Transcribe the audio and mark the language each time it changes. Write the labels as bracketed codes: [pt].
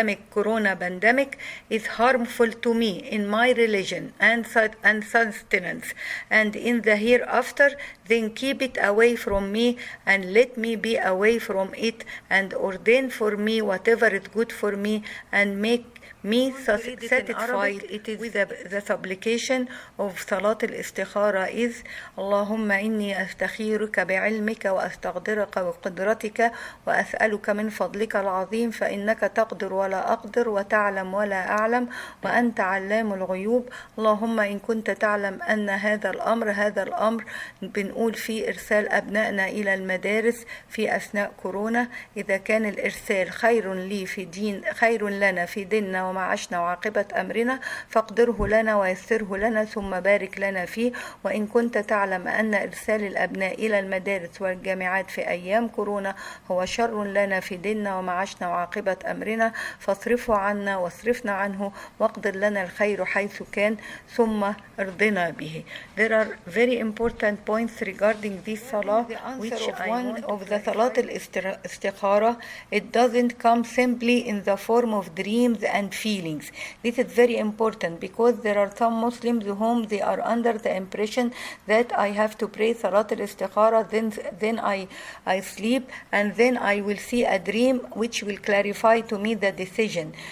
[en] corona pandemic is harmful to me in my religion and sustenance and in the hereafter, then keep it away from me and let me be away from it and ordain for me whatever is good for me and make me satisfied. It is the supplication of [ar] صلاة الاستخارة is اللهم إني أستخيرك بعلمك وأستقدرك بقدرتك وأسألك من فضلك العظيم فإنك تقدر ولا أقدر وتعلم ولا أعلم وأنت علام الغيوب. اللهم إن كنت تعلم أن هذا الأمر بنقول فيه إرسال أبنائنا إلى المدارس في أثناء كورونا. إذا كان الإرسال خير لنا في ديننا ومعاشنا وعاقبة أمرنا فاقدره لنا ويسره لنا ثم بارك لنا فيه. وإن كنت تعلم أن إرسال الأبناء إلى المدارس والجامعات في أيام كورونا هو شر لنا في ديننا ومعاشنا وعاقبة أمرنا فاصرفه عنا واصرفنا عنه واقدر لنا الخير حيث كان ثم ارضنا به. [en] There are very important points regarding this salah, which one of the salat al-istikhara, it doesn't come simply in the form of dreams and feelings. This is very important because there are some Muslims whom they are under the impression that I have to pray salat al-istikhara, then I sleep and then I will see a dream which will clarify to me the decision.